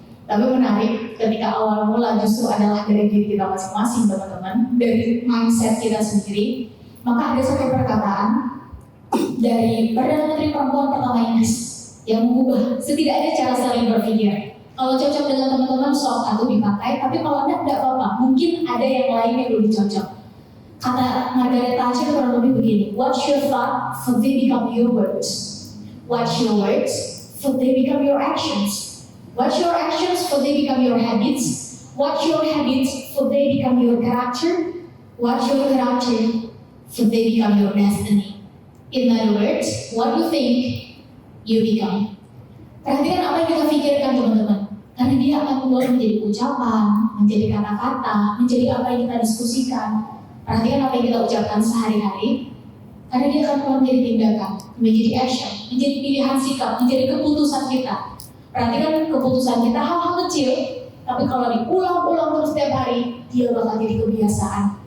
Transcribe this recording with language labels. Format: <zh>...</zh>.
<id>Tapi menarik, ketika awal mula justru adalah dari diri kita masing-masing teman-teman, dari mindset kita sendiri. Maka ada satu perkataan dari Perdana Menteri Perempuan pertama Inggris yang mengubah setidaknya cara saling berpikir. Kalau cocok dengan teman-teman sok satu dipakai, tapi kalau enggak apa-apa. Mungkin ada yang lain yang lebih cocok. Kata Margaret Thatcher kurang lebih begini,</id> <en>what's your thought, for they become your words. What's your words, for they become your actions. Watch your actions, for they become your habits. Watch your habits, for they become your character. Watch your character, for they become your destiny. In other words, what you think, you become.</en> <id>Perhatikan apa yang kita pikirkan teman-teman. Karena dia akan keluar menjadi ucapan, menjadi kata-kata, menjadi apa yang kita diskusikan. Perhatikan apa yang kita ucapkan sehari-hari. Karena dia akan keluar menjadi tindakan, menjadi action, menjadi pilihan sikap, menjadi keputusan kita. Perhatikan keputusan kita hal-hal kecil, tapi kalau diulang-ulang terus setiap hari, dia bakal jadi kebiasaan.</id>